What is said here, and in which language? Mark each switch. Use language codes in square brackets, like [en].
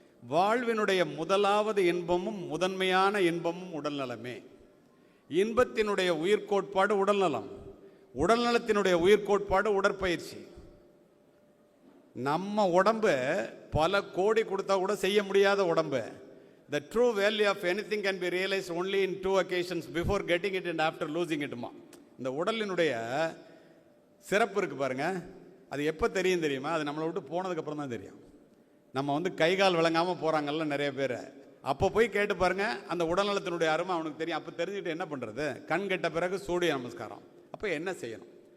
[ta] வாழ்வினுடைய முதலாவது இன்பமும் முதன்மையான இன்பமும் உடல்நலமே. இன்பத்தினுடைய உயிர்கோட்பாடு உடல்நலம், உடல்நலத்தினுடைய உயிர்கோட்பாடு உடற்பயிற்சி. நம்ம உடம்பு பல கோடி கொடுத்தா கூட செய்ய முடியாத உடம்பு. [en] The true value of anything can be realized only in 2 occasions, before getting it and after losing it. [ta] இந்த உடலினுடைய சிறப்பு இருக்குது பாருங்க, அது எப்போ தெரியுமா? அது நம்மளை விட்டு போனதுக்கப்புறம் தான் தெரியும். நம்ம கை கால் விளங்காமல் போகிறாங்கல்ல நிறைய பேர், அப்போ போய் கேட்டு பாருங்க, அந்த உடல்நலத்தினுடைய அருமை அவனுக்கு தெரியும். அப்போ தெரிஞ்சுக்கிட்டு என்ன பண்ணுறது? கண் கெட்ட பிறகு சூரிய நமஸ்காரம். அப்போ என்ன செய்யணும்?